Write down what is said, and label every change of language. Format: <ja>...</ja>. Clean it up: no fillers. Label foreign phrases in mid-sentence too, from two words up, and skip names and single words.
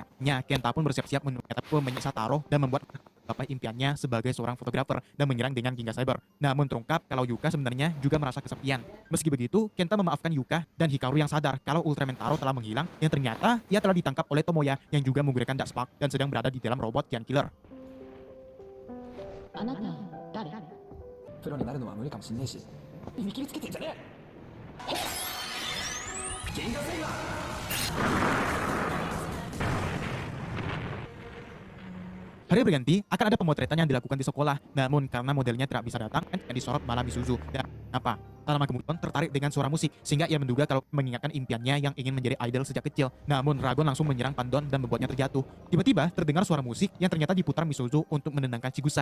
<id>Kenta pun bersiap-siap menyiksa Taro dan membuat gapai impiannya sebagai seorang fotografer dan menyerang dengan Ginga Cyber. Namun terungkap kalau Yuka sebenarnya juga merasa kesepian. Meski begitu, Kenta memaafkan Yuka dan Hikaru yang sadar kalau Ultraman Taro telah menghilang yang ternyata ia telah ditangkap oleh Tomoya yang juga menggunakan Dark Spark dan sedang berada di dalam robot Giant Killer.</id> <ja>あなた誰プロになるのは無理かもしんねえし見切りつけてんじゃねえ銀河セイバー</ja> <id>Hari berganti, akan ada pemotretan yang dilakukan di sekolah. Namun karena modelnya tidak bisa datang, yang disorot malah Misuzu. Dan apa? Tak lama kemudian tertarik dengan suara musik, sehingga ia menduga kalau mengingatkan impiannya yang ingin menjadi idol sejak kecil. Namun Ragon langsung menyerang Pandon dan membuatnya terjatuh. Tiba-tiba terdengar suara musik yang ternyata diputar Misuzu untuk menenangkan Chigusa.</id>